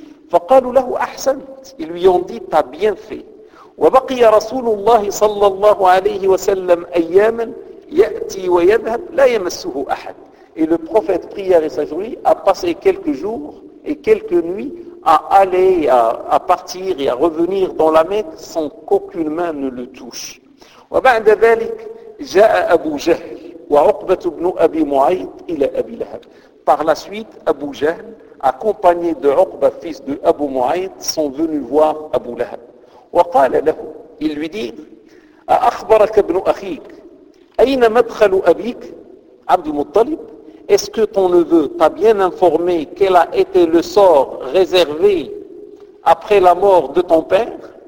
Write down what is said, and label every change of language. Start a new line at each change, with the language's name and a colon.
Arabic: فَقَالُ لَهُ أَحْسَنْتُ
French: Ils lui ont dit, t'as bien fait.
Arabic: وَبَقِيَ رَسُولُ اللَّهِ صَلَّى اللَّهُ عَلَيْهِ وَسَلَّمْ أَيَّامًا يَأْتِي وَيَذْهَبْ لَا يَمَسُّهُ أَحَدٌ
French: Et le prophète, prière et sagesse, a passé quelques jours et quelques nuits à aller, à partir et à revenir dans la Mecque sans qu'aucune main ne le touche.
Arabic: وبعد ذلك جاء أبو جهل وعقبة بن أبي معيط إلى أبي لهب.
French: Par la suite, Abu Jahl, accompagné de Uqba, fils de Abu Mu'ayt, sont venus voir Abu Lahab.
Arabic: وقال له,
French: il lui dit,
Arabic: أخبرك ابن أخيك أين مدخل أبيك عبد المطلب
French: Est-ce que ton neveu t'a bien informé quel a été le sort réservé après la mort de ton père ?